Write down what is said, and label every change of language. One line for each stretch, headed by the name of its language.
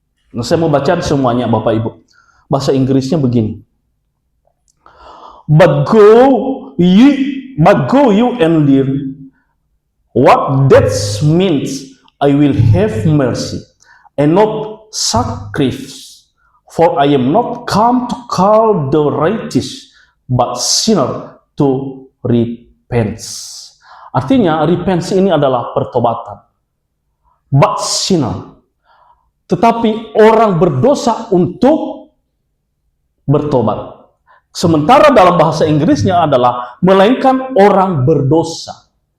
Indonesian: Nah, saya mau baca semuanya Bapak Ibu. Bahasa Inggrisnya begini.
English: But go you and learn what that means. I will have mercy and not sacrifice, for I am not come to call the righteous, but sinner to repent.
Indonesian: Artinya repent ini adalah pertobatan.
English: But sinner,
Indonesian: tetapi orang berdosa untuk bertobat. Sementara dalam bahasa Inggrisnya adalah melainkan orang berdosa.